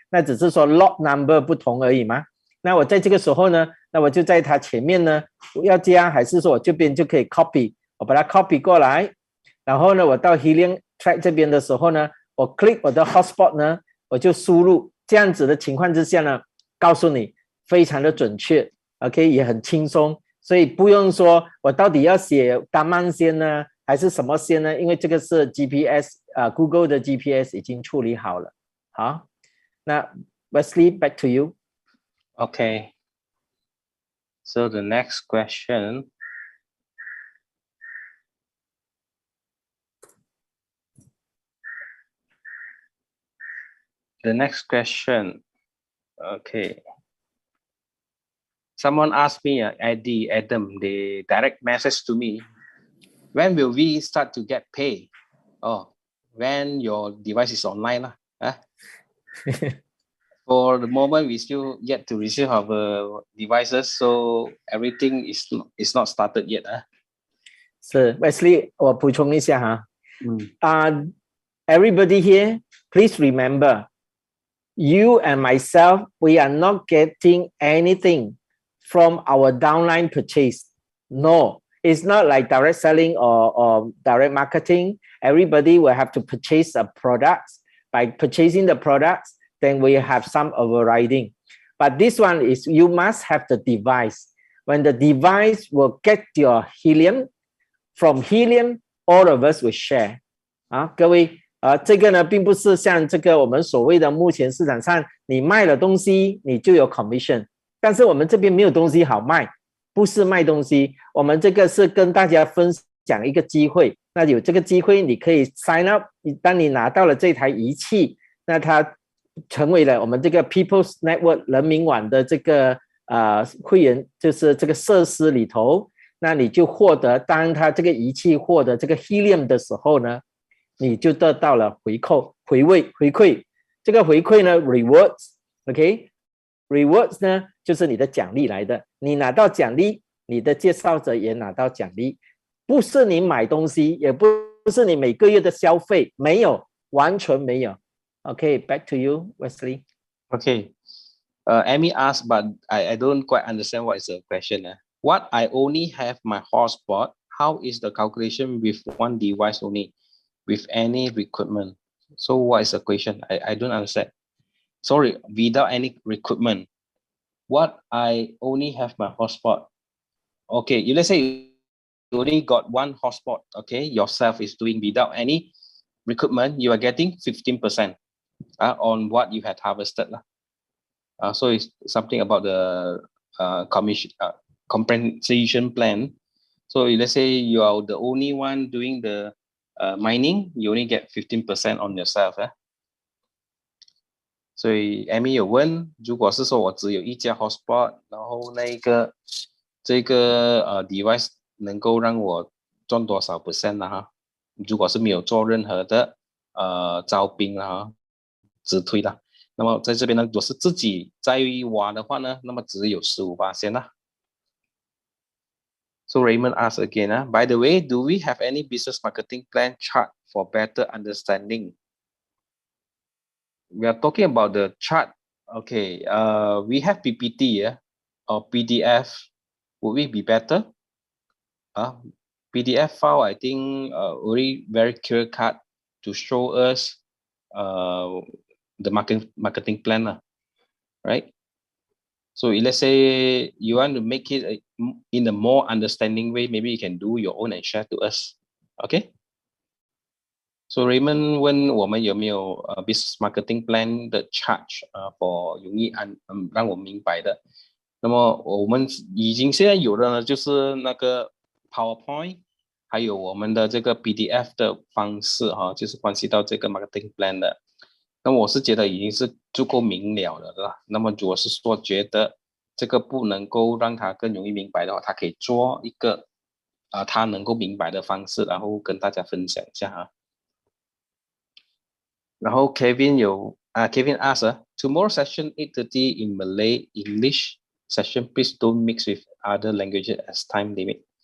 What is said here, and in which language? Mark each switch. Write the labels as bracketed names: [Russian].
[Chinese] 那只是说 lot number 不同而已嘛。那我在这个时候呢，那我就在他前面呢，要加还是说我这边就可以 copy， 我把它 copy 过来，然后呢，我到 Helium track 这边的时候呢，我 click 我的 hotspot 呢，我就输入，这样子的情况之下呢，告诉你非常的准确 ，OK， 也很轻松，所以不用说我到底要写单慢先呢。还是什么先呢？因为这个是 GPS Google 的 GPS 已经处理好了。 [English] 好，那 Wesley back to you. Okay. So the next question. The next question. Okay. Someone asked me, Adam, they direct message to me. When will we start to get paid? Oh, when your device is online. For the moment, we still yet to receive our devices, so everything is not started yet. [Chinese] 是 Wesley， 我补充一下哈。 [English] Everybody here, please remember, you and myself, we are not getting anything from our downline purchase. No. It's not like direct selling or direct marketing. Everybody will have to purchase a product. By purchasing the products, then we have some overriding. But this one is you must have the device. When the device will get your Helium, from Helium, all of us will share. [Chinese] 各位，这个呢，并不是像这个我们所谓的目前市场上，你卖了东西，你就有 commission。但是我们这边没有东西好卖。不是卖东西，我们这个是跟大家分享一个机会。那有这个机会，你可以 sign up。当你拿到了这台仪器，那它成为了我们这个 People's Network 人民网的这个会员，就是这个设施里头，那你就获得，当它这个仪器获得这个 Helium 的时候呢，你就得到了回馈。这个回馈呢 rewards，OK。Rewards 呢，就是你的奖励来的。你拿到奖励，你的介绍者也拿到奖励，不是你买东西，也不是你每个月的消费，没有，完全没有。 [English] Okay, back to you, Wesley. Okay. Amy asked, but I don't quite understand what is the question. What I only have my hotspot. How is the calculation with one device only, with any recruitment? So what is the question? I don't understand. Sorry, without any recruitment. What I only have my hotspot. Okay, you let's say you only got one hotspot. Okay, yourself is doing without any recruitment. You are getting 15% on what you had harvested. So it's something about the compensation plan. So let's say you are the only one doing the mining, you only get 15% on yourself. [Chinese] 所以 Amy 有问，如果是说我只有一家 hotspot， 然后这个device 能够让我赚多少 percent 呢？哈，如果是没有做任何的招兵啦，直推的，那么在这边呢，如果是自己在挖的话呢，那么只有15%啦。 [English] So Raymond asks again, by the way, do we have any business marketing plan chart for better understanding? We are talking about the chart. Okay, we have PPT or PDF. Would we be better? PDF file, I think already very clear cut to show us the marketing plan, right? So let's say you want to make it in a more understanding way, maybe you can do your own and share to us. Okay? [Chinese] So Raymond 问我们有没有 [English] business marketing plan [Chinese] 的 charge for 容易让我明白的。那么我们已经现在有的呢，就是那个 PowerPoint， 还有我们的这个 PDF 的方式就是关系到这个 marketing plan 的。那么我是觉得已经是足够明了的了。那么如果是说觉得这个不能够让他更容易明白的话，他可以做一个他能够明白的方式，然后跟大家分享一下然后 [English] Kevin asks tomorrow session 8:30 in Malay English session, please don't mix with other languages as time limit.